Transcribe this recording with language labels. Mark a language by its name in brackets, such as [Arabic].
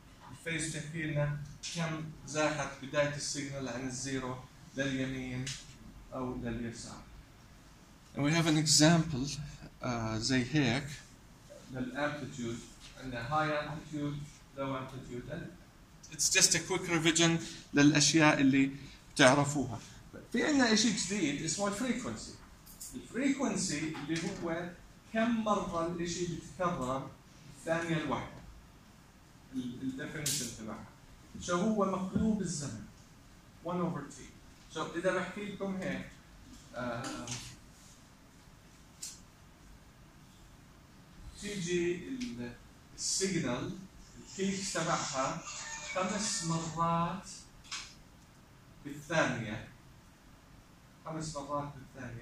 [Arabic] الفيز تحكي لنا كم زاحت بداية السيجنال عن الزيرو لليمين أو لليسار. [English] And we have an example [Arabic] زي هيك للأمبليتود عندنا هاي أمبليتود لو أمبليتود. [English] It's just a quick revision [Arabic] للأشياء اللي تعرفوها. في عندنا إشي جديد اسمه الفريكونسي. الفريكونسي اللي هو كم مره الشيء بيتكرر ثانيه الواحده الديفينيشن تبعها شو هو مقلوب الزمن 1 اوفر تي. سو اذا بحكي لكم هيك تيجي السيجنال الفيك تبعها 5 مرات بالثانيه 5 مرات بالثانية.